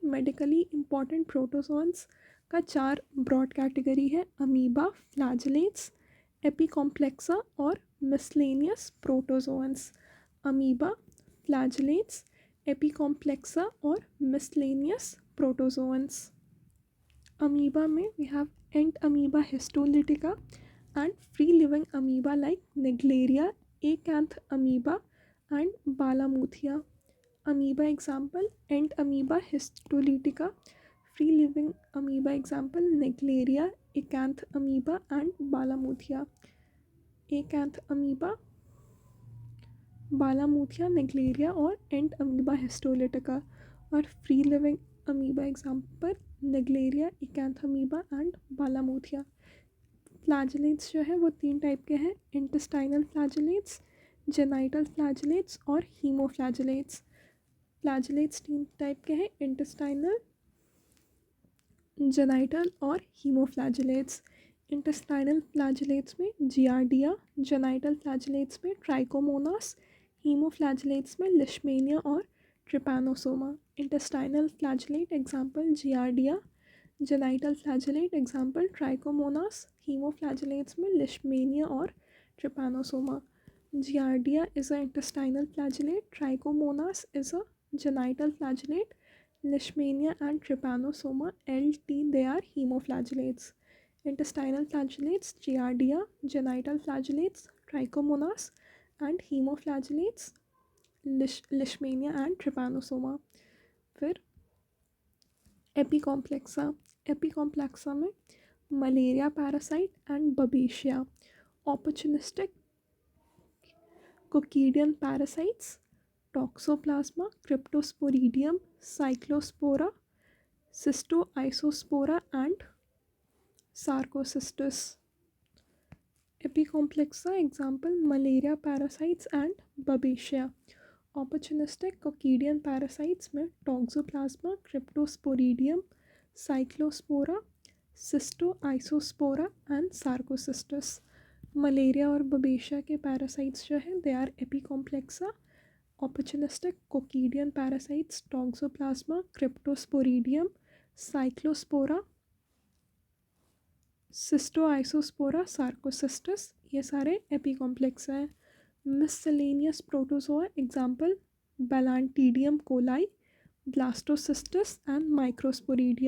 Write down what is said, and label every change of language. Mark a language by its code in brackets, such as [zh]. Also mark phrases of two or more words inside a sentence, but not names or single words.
[en] medically important protozoans [hi] का चार [en] broad category है, amoeba, flagellates, apicomplexa और miscellaneous protozoans. amoeba, flagellates, apicomplexa और miscellaneous protozoans. अमीबा में we have Ent amoeba histolytica and free living amoeba like Naegleria, acanth amoeba and Balamuthia. Amoeba example Ant amoeba histolytica. Free living amoeba example Naegleria, acanth amoeba and Balamuthia. Acanth amoeba, Balamuthia, Naegleria और Ant amoeba histolytica. और free living amoeba example Naegleria, acanth amoeba and Balamuthia. [hi] फ्लैजेलेट्स जो है वो तीन टाइप के हैं, [en] intestinal flagellates, genital flagellates [hi] और हीमोफ्लैजेलेट्स. [en] फ्लैजेलेट्स तीन टाइप [hi] के हैं, [en] intestinal, genital और हीमोफ्लैजेलेट्स. intestinal flagellates में जियार्डिया, genital flagellates में ट्राइकोमोनास, हीमोफ्लैजेलेट्स में लिशमेनिया और ट्रिपैनोसोमा. intestinal flagellate example Giardia, genital flagellate example Trichomonas, hemoflagellates में लिशमेनिया और ट्रिपैनोसोमा. Giardia is a intestinal flagellate, Trichomonas is a genital flagellate, leishmania and trypanosoma LT they are hemoflagellates. Intestinal flagellates giardia, genital flagellates trichomonas and hemoflagellates Leishmania and Trypanosoma. फिर एपिकॉम्प्लेक्सा में malaria parasite and Babesia, opportunistic coccidian parasites, Toxoplasma, Cryptosporidium, Cyclospora, Cystoisospora and Sarcocystis. Epicomplexa example malaria parasites and babesia, opportunistic coccidian parasites में toxoplasma, cryptosporidium, cyclospora, cystoisospora and sarcocystus। मलेरिया और बबेशिया के पैरासाइट्स [hi] जो है [en] they are apicomplexa, opportunistic coccidian parasites toxoplasma, cryptosporidium, cyclospora, Cystoisospora, Sarcocystis, [hi] ये सारे एपिकॉम्प्लेक्स हैं। [en] miscellaneous protozoa example Balantidium coli, Blastocystis and Microsporidia.